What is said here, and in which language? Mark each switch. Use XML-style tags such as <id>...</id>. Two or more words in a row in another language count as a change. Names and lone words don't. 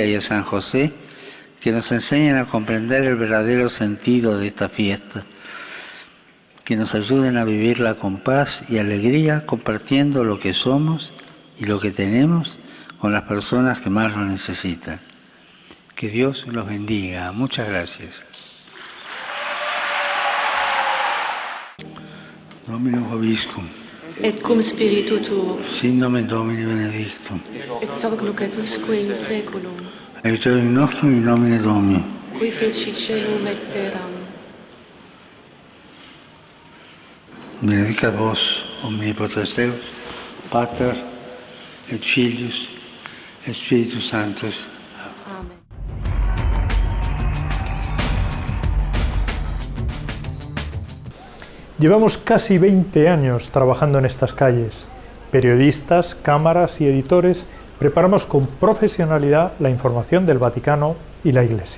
<es>y a San José que nos enseñen a comprender el verdadero sentido de esta fiesta, que nos ayuden a vivirla con paz y alegría, compartiendo lo que somos y lo que tenemos con las personas que más lo necesitan. Que Dios los bendiga. Muchas gracias.</es> <la>Domino vobiscum. Et cum spiritu tuo. Sin nomen Domini benedictum. Et hoc nunc et usque in saeculum. Aiutorium nostrum in nomine Domini. Qui feci caelum et terram. Benedicat vos, omnipotens Deus, Pater, et Filius, et Spiritus Sanctus. Amen.</la> <es>Llevamos casi 20 años trabajando en estas calles. Periodistas, cámaras y editores preparamos con profesionalidad la información del Vaticano y la Iglesia.</es>